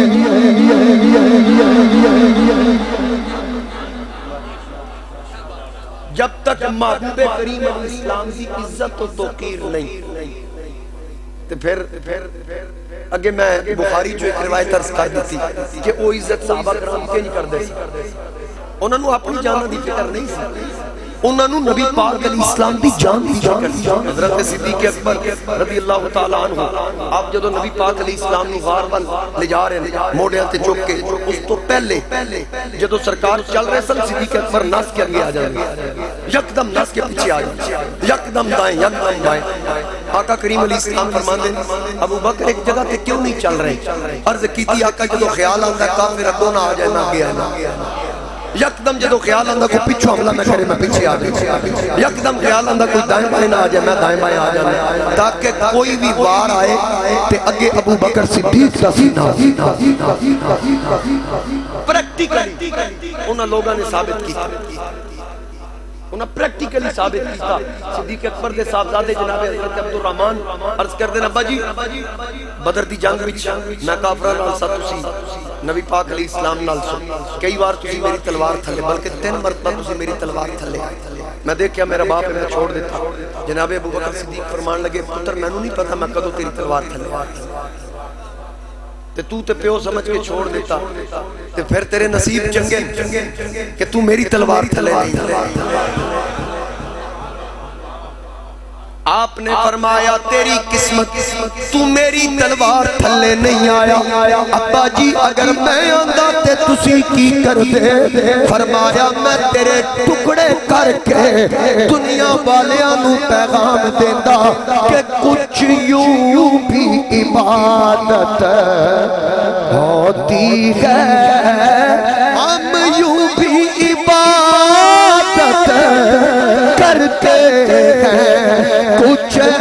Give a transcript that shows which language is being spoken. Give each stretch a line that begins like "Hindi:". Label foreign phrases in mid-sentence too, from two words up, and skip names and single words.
Urdu: جب تک محبوب کریم
Arabic: علیہ السلام
Urdu: کی عزت و توقیر نہیں تو پھر اگے میں بخاری جو ایک روایت عرض کر دیتی کہ
Punjabi: وہ عزت صحابہ کرام کے نہیں کر دے انہوں نے اپنی جانہ دی فکر نہیں سی انہوں نے نبی پاک
Arabic: علیہ السلام
Punjabi: دی جان دی فکر سی حضرت صدیق اکبر
Arabic: رضی اللہ تعالیٰ عنہ
Punjabi: آپ جدو نبی پاک
Arabic: علیہ السلام
Punjabi: نے غار بن لے جا رہے ہیں موڑیاں تے چک کے اس تو پہلے جدو سرکار چل رہے سن صدیق اکبر ناس کے آگے آ جائیں یکدم ناس کے پیچھے آ جائیں یکدم دائیں یکدم بائیں آقا کریم
Arabic: علیہ السلام
Punjabi: فرماندے ابو بکر ایک جگہ تے کیوں نہیں چل رہے عرض کیتی آقا جدو خیال آتا ہے کافر اگو نہ آ جائے نہ گیا نہ یکدم جدو خیال آندہ کوئی پیچھو حملہ میں کرے میں پیچھے آ جائے یکدم خیال آندہ کوئی دائیں بائیں نہ آ جائے میں دائیں بائیں آ جائے تاکہ کوئی بھی وار آئے تے اگے ابو بکر صدیق کا سینہ پریکٹیکلی انہاں لوگاں نے ثابت کیتا انہاں پریکٹیکلی ثابت کیتا صدیق اکبر دے صاحبزادے جناب حضرت عبدالرحمن عرض کر دینا ابا جی بدر دی جنگ وچ میں کافراں نال سا تسی نبی پاک
Arabic: علیہ السلام
Punjabi: نال سو کئی بار تسی میری تلوار تھلے بلکہ 3 مرتبہ تسی میری تلوار تھلے میں دیکھیا میرا باپ ہے میں چھوڑ دیتا جناب ابو بکر صدیق فرمان لگے پتر میں نہیں پتا میں کدو تیری تلوار تھلے تے پیو سمجھ کے چھوڑ دیتا تے پھر تیرے نصیب چنگے کہ تو میری تلوار تھلے نہیں آپ نے فرمایا تیری قسمت تو میری تلوار تھلے نہیں آیا ابا جی اگر میں آندہ تے تسی کی کر دے فرمایا میں تیرے ٹکڑے کر کے دنیا والیاں نو پیغام دیندہ کہ
Urdu: کچھ یوں بھی عبادت ہوتی ہے ہم یوں بھی عبادت کرتے ہیں کچھ